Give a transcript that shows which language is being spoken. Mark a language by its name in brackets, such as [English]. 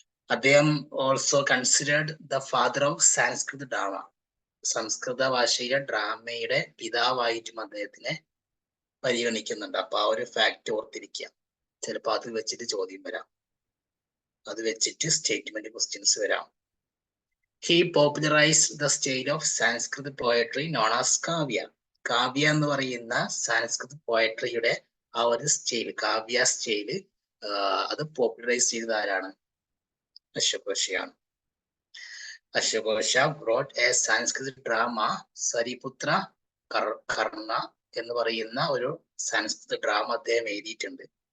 [English] അദ്ദേഹം also considered the father of Sanskrit drama. [Malayalam] സംസ്കൃത ഭാഷയിലെ ഡ്രാമയുടെ പിതാവായിട്ടും അദ്ദേഹത്തിനെ പരിഗണിക്കുന്നുണ്ട്. അപ്പൊ ആ ഒരു ഫാക്ട് ഓർത്തിരിക്കുക. ചിലപ്പോൾ അത് വെച്ചിട്ട് ചോദ്യം വരാം. അത് വെച്ചിട്ട് സ്റ്റേറ്റ്മെന്റ് ക്വസ്റ്റ്യൻസ് വരാം. [English] He popularized the style of Sanskrit poetry known as kavya. [Malayalam] Kavya എന്ന് പറയുന്ന സാൻസ്കൃത് പോയട്രിയുടെ ആ ഒരു സ്റ്റൈൽ, കാവ്യ സ്റ്റൈല് അത് പോപ്പുലറൈസ് ചെയ്തത് ആരാണ്? അശ്വഘോഷയാണ്. അശ്വഘോഷ [English] brought A Sanskrit drama [Malayalam] സരിപുത്ര കർണ എന്ന് പറയുന്ന ഒരു സാൻസ്കൃത് ഡ്രാമ അദ്ദേഹം എഴുതിയിട്ടുണ്ട്.